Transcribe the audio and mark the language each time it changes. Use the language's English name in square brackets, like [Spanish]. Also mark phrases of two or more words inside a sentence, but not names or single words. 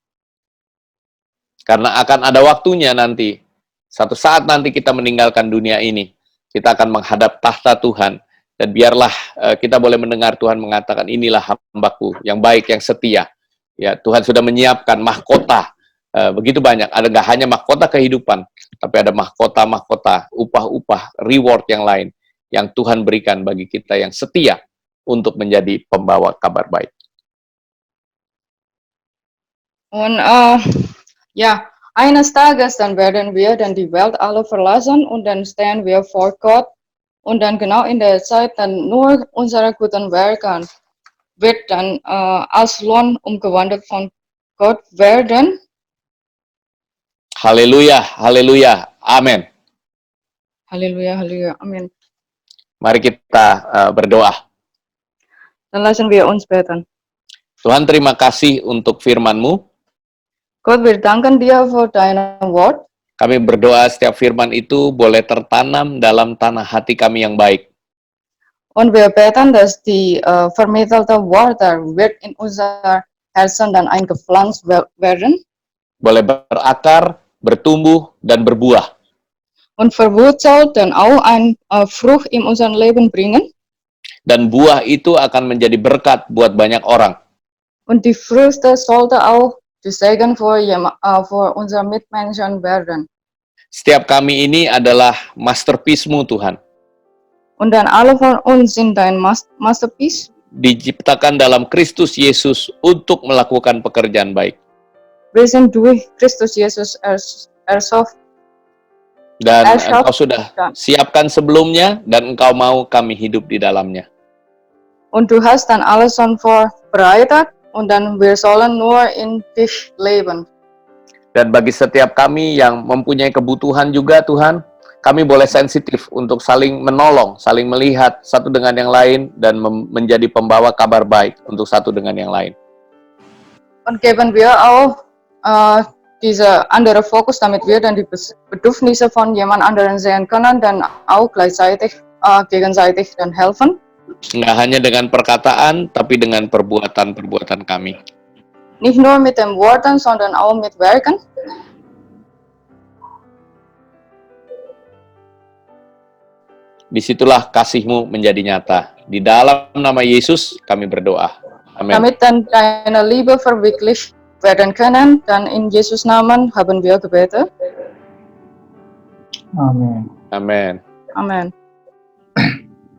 [Indonesian] Karena akan ada waktunya nanti, satu saat nanti kita meninggalkan dunia ini, kita akan menghadap tahta Tuhan, dan biarlah kita boleh mendengar Tuhan mengatakan, inilah hambaku yang baik, yang setia. Ya, Tuhan sudah menyiapkan mahkota, begitu banyak. Ada nggak hanya mahkota kehidupan, tapi ada mahkota-mahkota, upah-upah, reward yang lain, yang Tuhan berikan bagi kita yang setia untuk menjadi pembawa kabar baik. [German] Und ja, eines Tages dann werden wir dann die Welt alle verlassen und dann stehen wir vor Gott. Und dann genau in der Zeit dann nur unsere guten Werke wird dann als Lohn umgewandelt von Gott werden. [Indonesian] Haleluya, haleluya, amin. [German] Halleluja, Halleluja, Amen. [Indonesian] Mari kita berdoa. [Dutch] Dan laten we ons beten. [Indonesian] Tuhan, terima kasih untuk firman-Mu. [German] God, wir danken dir für dein Wort. [Indonesian] Kami berdoa setiap firman itu boleh tertanam dalam tanah hati kami yang baik. [German] Und wir beten, dass die vermittelte Worte wird in unser Herzen dann eingepflanzt werden [Indonesian] Boleh berakar, bertumbuh, dan berbuah. [German] und verwurzelt dann auch ein Frucht in unser Leben bringen. [Indonesian] Dan buah itu akan menjadi berkat buat banyak orang. [German] Und die Früchte sollte auch die Segen für unsere Mitmenschen werden. [Indonesian] Setiap kami ini adalah masterpiece-Mu, Tuhan. [German] Und dann alle von uns sind dein Masterpiece. [Indonesian] Diciptakan dalam Kristus Yesus untuk melakukan pekerjaan baik. [German] Wir sind durch Christus Jesus erschaffen. [Indonesian] Dan [German] Erschaffen. [Indonesian] Engkau sudah siapkan sebelumnya, dan Engkau mau kami hidup di dalamnya. [German] Und du hast dann alles schon vorbereitet und dann wir sollen nur in dich leben. [Indonesian] Dan bagi setiap kami yang mempunyai kebutuhan juga, Tuhan, kami boleh sensitif untuk saling menolong, saling melihat satu dengan yang lain, dan menjadi pembawa kabar baik untuk satu dengan yang lain. [German] Und geben wir auch diese andere Fokus, damit wir dann die Bedürfnisse von jemand anderen sehen können, dann auch gleichzeitig gegenseitig dann helfen. [Indonesian] Nggak hanya dengan perkataan, tapi dengan perbuatan-perbuatan kami. [German] Nicht nur mit den Worten, sondern auch mit Werken. [Indonesian] Disitulah kasih-Mu menjadi nyata. Di dalam nama Yesus kami berdoa. Amin. [German] Damit dann deine Liebe verwirklicht werden können, dann in Jesus Namen haben wir gebetet. [Indonesian] Amin. Amin. [German] Amen.